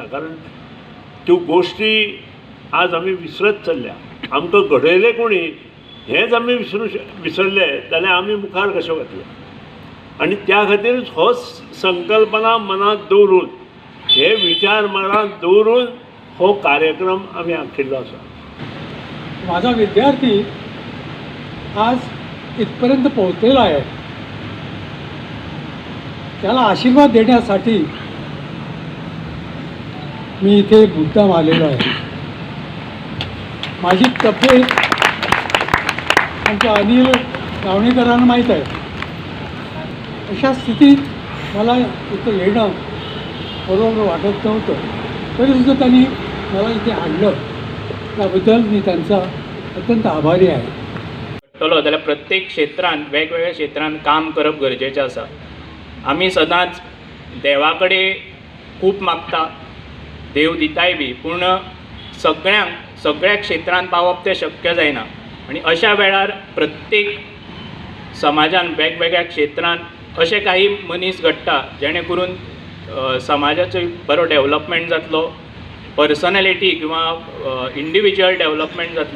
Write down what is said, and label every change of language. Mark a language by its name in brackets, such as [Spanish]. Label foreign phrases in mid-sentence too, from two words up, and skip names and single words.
[Konkani] कारण त्यो गोश्टी आज आमी विसरत चल्ल्या. आमकां घडयलें कोणी हेंच आमी विसरले जाल्यार आमी मुखार कशें वतले. आणि त्या खातीर हो संकल्पना मनात दवरून हे विचार मनात दवरून हो कार्यक्रम आम्ही आखिल्लो आसा. [Marathi] माझा विद्यार्थी आज इथपर्यंत पोहोचलेला आहे. त्याला आशीर्वाद देण्यासाठी मी इथे मुद्दाम आलेलो आहे. माझी तब्येत आमच्या अनिल गावणेकरांना माहीत आहे. अशा स्थितीत मला इथं येणं बरोबर वाटत नव्हतं, तरीसुद्धा त्यांनी मला इथे आणलं. त्याबद्दल मी त्यांचा अत्यंत आभारी आहे. [Konkani] जाल्यार प्रत्येक क्षेत्रांत वेगवेगळ्या क्षेत्रांत काम करप गरजेचें आसा. आमी सदांच देवा कडेन खूब मागता, देव दिताय बी, पूण सगळ्या क्षेत्रांत पावप तें शक्य जायना. आनी अशा वेळार प्रत्येक समाजान वेगवेगळ्या क्षेत्रांत अशे काही मनीस घडटा जेणे करून समाजाचो बरो डेवलपमेंट जातलो, पर्सनॅलिटी किंवा [English] individual development [Konkani] जातलो.